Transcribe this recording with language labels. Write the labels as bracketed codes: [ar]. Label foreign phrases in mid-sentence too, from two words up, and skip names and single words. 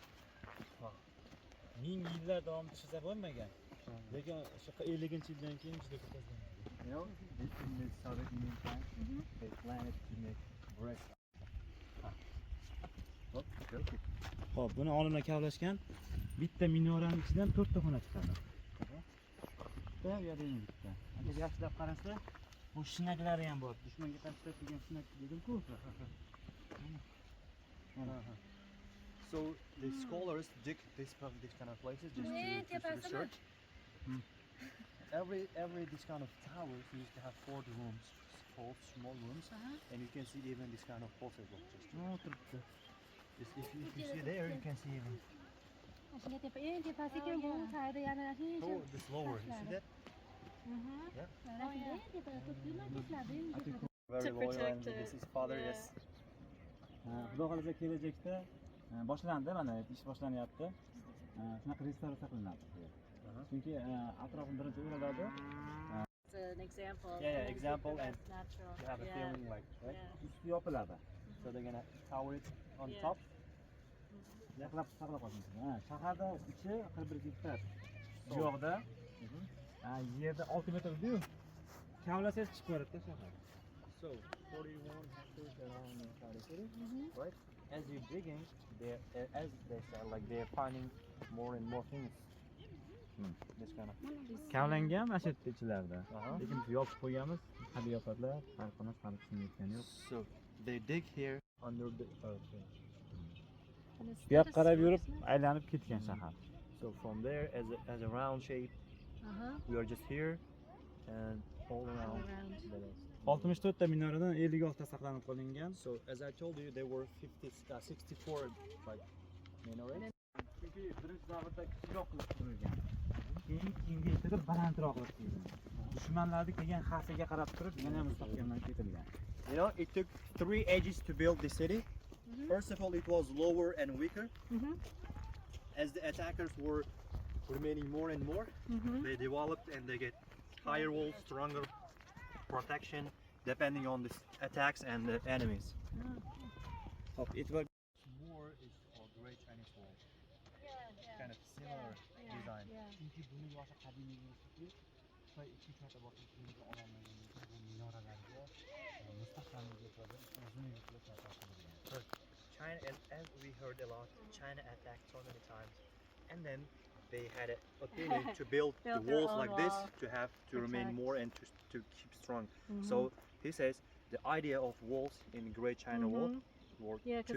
[uz] 1000 yillar davomida ishlasa bo'lmagan. Lekin shu 50-yildan keyin juda katta ziyon. [en] You know, in the Soviet Union time, they planned to make bricks. [uz] Xo'p, buni olimlar kavlashgan. Bitta minoraning ichidan 4 ta xona chiqadi. Bu yerda bitta. Agar yaxshilab qarasa, bu shinaklari ham bor. Dushmanga qarshi turgan shinak dedim-ku. [en] So the scholars dig this kind of places just to research. Every this kind of towers used to have 4 rooms, 4 small rooms, and you can see even this kind of pulses like just. If you see there, you can see even. Oh, this lower, you see that? Yeah. Very To loyal, and protect it. this is father. Yeah. Yes. [uz] Xudo xolasa kelajakda boshlandi, mana ish boshlanyapti. Shunaqa restavratsiya qilinadi. Chunki atrofini birinchi o'raladi. [en] It's an example. Yeah, example, and Natural. you have a feeling like, right? Yeah. [uz] Usti yopiladi. [en] So they're gonna tower it on Yeah. top. [uz] Yaqlab saqlab qolsin. Shaharda ichi 41 gektar. Bu yoqda yerda 6 metr-ku. Kavlasangiz chiqib boradi shahar. [en] So 41 hectares around the city, right? As you're digging, as they say, like they're finding more and more things. This kind of. [uz] Kavlangan mana shu yerda ichlarida. Lekin biz yopib qo'yganmiz. Hali yopadilar. Farqimiz hali tushunayotgani yo'q. [en] So they dig here under the earth. [uz] Bu yoqqa qarab yurib aylanib ketgan shahar. [en] So from there, as a round shape, we are just here and all around. [uz] 64 ta minoradan 56 ta saqlanib qolingan. [en] So as I told you, there were 64 like minarets. [uz] Chunki birinchi davrda kichikroq qilib qurilgan. Keyin kengaytirib balandroq qilib qurilgan. Dushmanlarning kelgan xavfiga qarab turib yana mustahkamlanib ketilgan. [en] You know, it took 3 ages to build the city. First of all, it was lower and weaker. As the attackers were remaining more and more, they developed and they get higher walls, stronger protection, depending on the attacks and the enemies. It was More is for Great Chinese Wall. Kind of similar design. [uz] chunki buni yoshi qadimiy bo'lsa-ku, Xitoy 2 marta bosib kelgan ololmagan bu minoralarga mustahkamlik yetadi, o'zini yuklab [en] China, as we heard a lot, China attacked so many times, and then they had an opinion to build the Built their walls own like this wall. to have to remain Protect. more and to keep strong. So he says the idea of walls in Great China Wall were Yeah, because